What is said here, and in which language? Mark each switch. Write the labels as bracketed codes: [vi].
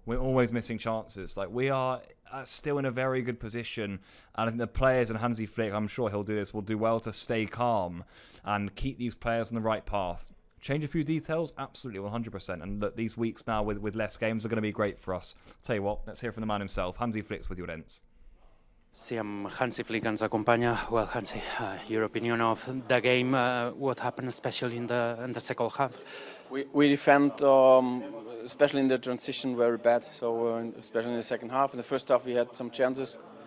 [en] We're always missing chances. Like, we are still in a very good position. And I think the players and Hansi Flick, I'm sure he'll do this, will do well to stay calm and keep these players on the right path. Change a few details? Absolutely, 100%. And look, these weeks now with less games are going to be great for us. I'll tell you what, let's hear from the man himself, Hansi Flick with Juventus. [ca] Sí, amb Hansi Flick ens acompanya. [en] Well, Hansi, your opinion of the game, what happened especially in the second half? We defend, especially in the transition, very bad. So especially in the second half. In the first half we had some chances.